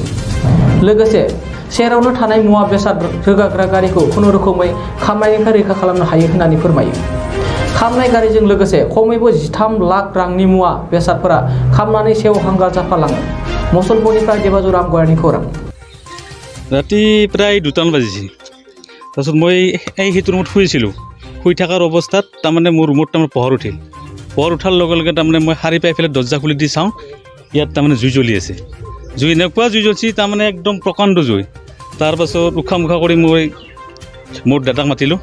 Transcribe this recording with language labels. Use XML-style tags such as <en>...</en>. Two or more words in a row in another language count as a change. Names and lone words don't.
<brx>लोगोसे सेरावनो थानाय मुवा बेसाद रोगाग्रा गारिखौ खुनुरुखुमै खामनायनिफ्राय रैखा खालामनो हायो होननानै फोरमायो। खामनाय गारिजों लोगोसे खमैबो 13 लाख रांनि मुवा बेसादफोरा खामनानै सेवहांगार जाफालाङो। मुसलपुरनिफ्राय देबाजुर आमगयारनि खौरां।</brx> <as>ৰাতি প্ৰায় 2মান বাজিছে। তাৰপিছত মই সেইটো ৰুমত শুইছিলোঁ। শুই থকাৰ অৱস্থাত তাৰমানে মোৰ ৰুমত তাৰমানে পোহৰ উঠিল। পোহৰ উঠাৰ লগে লগে তাৰমানে মই সাৰি পাই পেলাই দৰ্জা খুলি দি চাওঁ, ইয়াত তাৰমানে জুই জ্বলি আছে। জুই এনেকুৱা জুই জ্বলিছে তাৰমানে একদম প্ৰকাণ্ড জুই। তাৰপাছত উশাহ মুখা কৰি মই মোৰ দাদাক মাতিলোঁ।</as>